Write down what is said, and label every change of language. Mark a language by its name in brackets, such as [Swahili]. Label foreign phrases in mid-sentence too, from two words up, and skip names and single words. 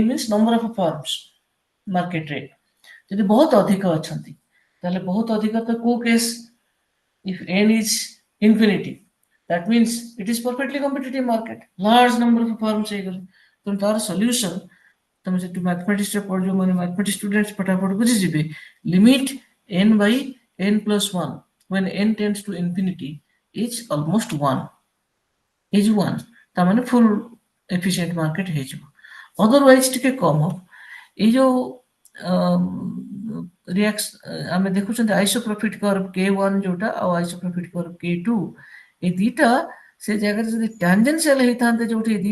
[English] means number of firms [Odia] ମାର୍କେଟରେ ଯଦି ବହୁତ ଅଧିକ ଅଛନ୍ତି ତାହେଲେ ବହୁତ ଅଧିକ ତ କୋଉ କେସ୍ [English] if n is infinity that means it is perfectly competitive market large number of firms [Odia] ହେଇଗଲେ ତେଣୁ ତାର [English] ସଲ୍ୟୁସନ [Odia] ତମେ ସେଠୁ [English] ମ୍ୟାଥମେଟିକ୍ସ [Odia] ରେ ପଢିବ ମାନେ [English] mathematics students [Odia] ଫଟାଫଟ ବୁଝିଯିବେ [English] ଲିମିଟ n by n plus 1 when n tends to infinity is almost 1 is 1 [Odia] ତା ମାନେ [English] full efficient market ହେଇଯିବ ଅଦରୱାଇଜ [Odia] ଟିକେ କମ ହବ ଏଇ ଯୋଉ ଆମେ ଦେଖୁଛନ୍ତି [English] isoprofit curve [Odia] K1 ଯୋଉଟା ଆଉ [English] isoprofit curve [Odia] K2 এই ଦିଟା ସେ ଜାଗାରେ ଯଦି ଟାଞ୍ଜେନ୍ସିଆଲ ହେଇଥାନ୍ତେ ଯୋଉଠି ଏ